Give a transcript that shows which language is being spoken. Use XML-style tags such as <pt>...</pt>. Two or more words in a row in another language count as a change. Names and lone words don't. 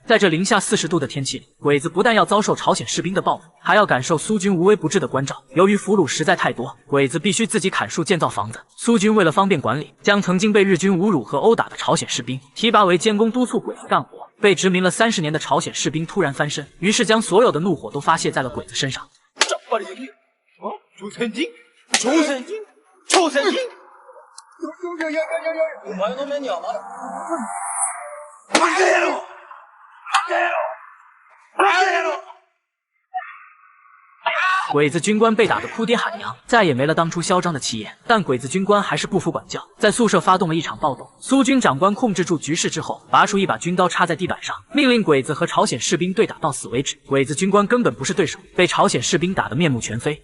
<zh>在这零下40度的天气里，鬼子不但要遭受朝鲜士兵的报复，还要感受苏军无微不至的关照。由于俘虏实在太多，鬼子必须自己砍树建造房子。苏军为了方便管理，将曾经被日军侮辱和殴打的朝鲜士兵提拔为监工，督促鬼子干活。被殖民了30年的朝鲜士兵突然翻身，于是将所有的怒火都发泄在了鬼子身上。</zh> <ja>お前の目にはまだ。バカ野郎！バカ野郎！バカ野郎！</ja> <zh>鬼子军官被打得哭爹喊娘，再也没了当初嚣张的气焰。但鬼子军官还是不服管教，在宿舍发动了一场暴动。苏军长官控制住局势之后，拔出一把军刀插在地板上，命令鬼子和朝鲜士兵对打到死为止。鬼子军官根本不是对手，被朝鲜士兵打得面目全非。</zh>